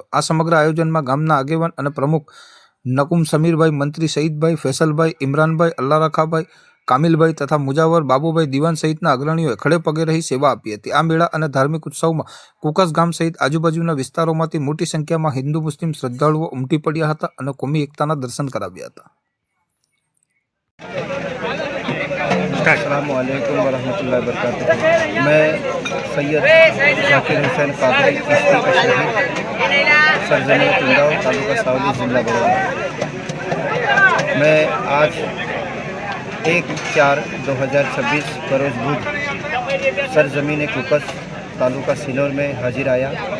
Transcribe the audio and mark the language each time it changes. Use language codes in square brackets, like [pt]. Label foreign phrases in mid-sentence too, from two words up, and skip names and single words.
[gu] આ સમગ્ર આયોજનમાં ગામના આગેવાન અને પ્રમુખ નકુમ સમીરભાઈ, મંત્રી સઈદભાઈ, ફેસલભાઈ, ઇમરાનભાઈ, અલ્લારખાભાઈ, કામિલભાઈ તથા મુજાવર બાબુભાઈ દીવાન સહિતના અગ્રણીઓએ ખડે પગે રહી સેવા આપી હતી। આ મેળા અને ધાર્મિક ઉત્સવમાં કુકસ ગામ સહિત આજુબાજુના વિસ્તારોમાંથી મોટી સંખ્યામાં હિન્દુ મુસ્લિમ શ્રદ્ધાળુઓ ઉમટી પડ્યા હતા અને કોમી એકતાના દર્શન કરાવ્યા હતા। [ar] السلام عليكم ورحمة الله وبركاته. [hi] मैं सैयद ज़ाकिर हुसैन कादरी चिश्ती अशरफी सरजमीन कुंडाव तालुका सावली जिला बड़ौदा। मैं आज 1/4/2026 बरोज़ बुध सरजमीन कुकस तालुका सिनोर में हाजिर आया।